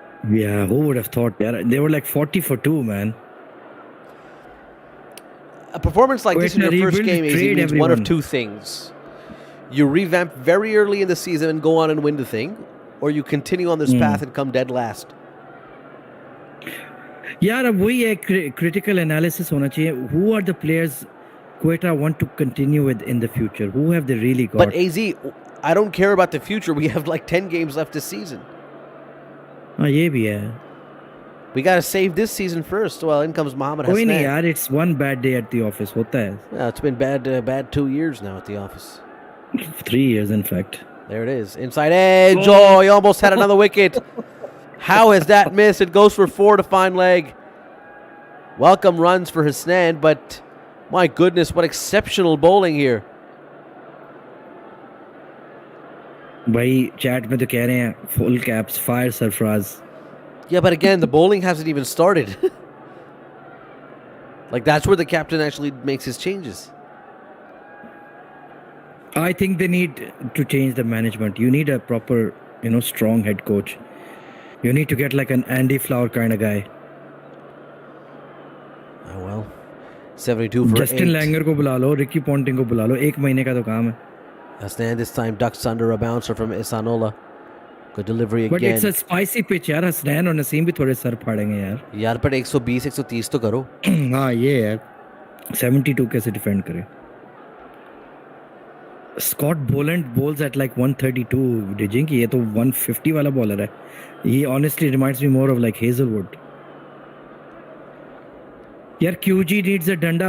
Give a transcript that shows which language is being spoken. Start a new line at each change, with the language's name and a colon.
English: Yeah, who would have thought that? They were like 40 for 2, man. A performance like this in your first game means one of 2 things. You revamp very early in the season and go on and win the thing, or you continue on this path and come dead last.
Hindi: Yeah, अब वही है,
English: critical analysis
Hindi: होना चाहिए.
English: Who are the players Quetta want to continue with in the future? Who have they really got? But AZ, I don't care about the future. We have like 10 games left this season.
Hindi: हाँ ये भी है.
English: We got to save this season first. Well, in comes Mohammad Hassan.
Hindi: कोई नहीं यार,
English: it's one bad day at the office.
Hindi: होता है.
English: Yeah, it's been bad 2 years now at the office. 3 years, in fact. There it is. Inside edge. Oh, he almost had another wicket. How has that missed? It goes for 4 to fine leg. Welcome runs for Hassan, but my goodness, what exceptional bowling here.
Hindi: भाई chat में तो कह रहे हैं
English: full caps, fire Sarfraz. Yeah, but again, the bowling hasn't even started. Like, that's where the captain actually makes his changes. I think they need to change the management. You need a proper, strong head coach. You need to get like an Andy Flower kind of guy. Oh, well. 72 for Justin 8.
Hindi: Langer को बुला लो, Ricky Ponting को बुला लो. 1 महीने का तो काम है.
English: Hassan this time ducks under a bouncer from Isanola. Good delivery again. But it's a spicy pitch यार.
Hindi: Hassan और नसीम भी थोड़े सर फाड़ेंगे यार. यार पर 120 130 तो करो. हाँ ये है. 72 कैसे डिफेंड करे?
English: Scott Boland bowls at like 132.
Hindi: Dijing कि ये तो 150 वाला bowler है.
English: He honestly reminds me more of like Hazelwood. यार QG needs a danda.